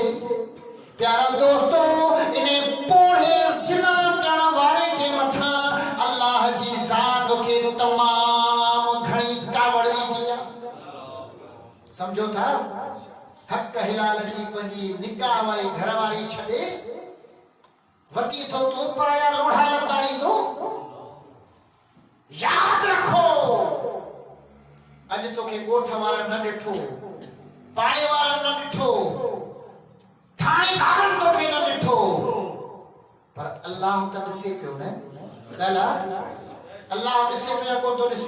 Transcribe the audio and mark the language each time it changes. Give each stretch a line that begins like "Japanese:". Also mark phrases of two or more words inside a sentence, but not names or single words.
Sindhi: प्यारा दोस्तो, इन पोड़े ज़िना करण वारे जे मथां अल्लाह जी ज़ात खे तमामु घणी कावड़ ईंदी आहे। समझो था? हक़ हिलाल जी पंहिंजी निकाह वारी घरवारी छॾे वती थो तूं पराया लोढ़ा लताड़ींदो। याद रखो, अॼु तोखे ॻोठ वारा न ॾिठो, पाड़े वारा न ॾिठो, थाणेदारनि तोखे न ॾिठो, पर अल्लाह त ॾिसे पियो न। लाला, अल्लाह ॾिसे तो या कोन थो ॾिसे?